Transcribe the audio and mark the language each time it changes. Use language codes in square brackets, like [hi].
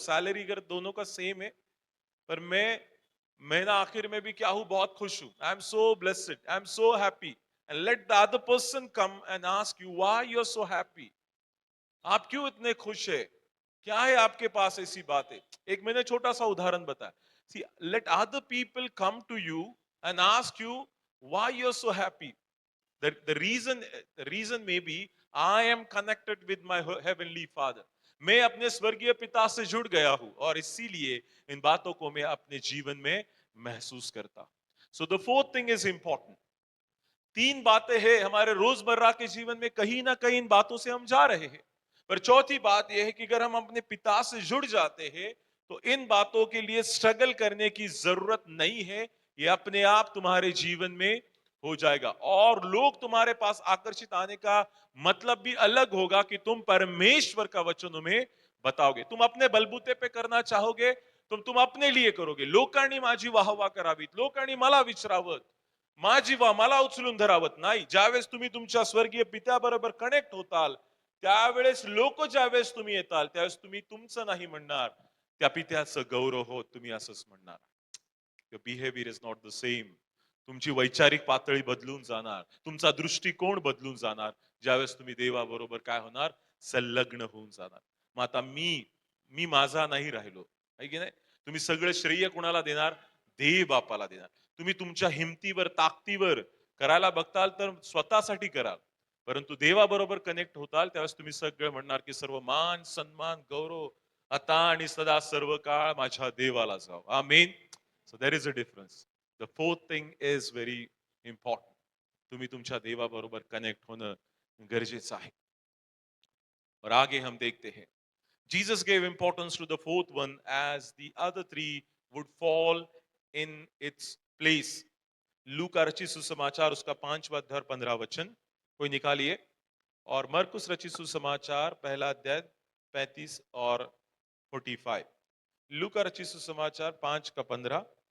[hi] Salary अगर दोनों का सेम है, पर महीना आखिर में भी क्या हूं? बहुत खुश हूं. [en] I am so blessed, I am so happy. And let the other person come and ask you why you are so happy. [hi] आप क्यों इतने खुश है? क्या है आपके पास ऐसी बात है? एक मैंने छोटा सा उदाहरण बताया. [en] See, let other people come to you and ask you why you're so happy. The reason may be I am connected with my heavenly Father. [hi] मैं अपने स्वर्गीय पिता से जुड़ गया हूं और इसीलिए इन बातों को मैं अपने जीवन में महसूस करता. [en] So the fourth thing is important. [hi] तीन बातें हैं हमारे रोजमर्रा के जीवन में, कहीं ना कहीं इन बातों से हम जा रहे हैं. पर चौथी बात यह है कि अगर हम अपने पिता से जुड़ जाते हैं तो इन बातों के लिए स्ट्रगल करने की जरूरत नहीं है. ये अपने आप तुम्हारे जीवन में हो जाएगा और लोग तुम्हारे पास आकर्षित आने का मतलब भी अलग होगा कि तुम परमेश्वर का वचन उन्हें बताओगे. तुम अपने बलबूते पे करना चाहोगे, तुम अपने लिए करोगे. [mr] लोकांनी माझी वाहवा करावीत, लोकांनी मला विचारावत, माझी वा मला उचलून धरावत नाही. ज्यावेळेस तुम्ही तुमच्या स्वर्गीय पित्याबरोबर कनेक्ट होताल त्यावेळेस लोक ज्यावेळेस तुम्ही येताल त्यावेळेस तुम्ही तुमचं नाही म्हणणार, त्या पित्याचं गौरव होत तुम्ही असंच म्हणणार. [en] Your behavior is not the same. [mr] तुमची वैचारिक पातळी बदलून जाणार, तुमचा दृष्टिकोन बदलून जाणार ज्यावेळेस तुम्ही देवाबरोबर काय होणार, संलग्न होऊन जाणार. मग आता मी मी माझा नाही राहिलो, आहे की नाही. तुम्ही सगळं श्रेय कोणाला देणार, देव बापाला देणार. तुम्ही तुमच्या हिमतीवर ताकदीवर करायला बघताल तर स्वतःसाठी कराल, परंतु देवाबरोबर कनेक्ट होताल त्यावेळेस तुम्ही सगळं म्हणणार की सर्व मान सन्मान गौरव आता आणि सदा सर्व काळ माझ्या देवाला जाव. आमेन. [en] So there is a difference. The fourth thing is very important. [mr] तुम्ही तुमच्या देवाबरोबर कनेक्ट होणं गरजेचं आहे. [hi] और आगे हम देखते हैं [en] Jesus gave importance to the fourth one as the other three would fall in its place. [hi] लूका रचित सुसमाचार उसका 5वां अध्याय 15 वचन कोई निकालिए. और मरकुस रचित सुसमाचार पहला अध्याय 35 और 45. लूका रचित सुसमाचार 5 का 15.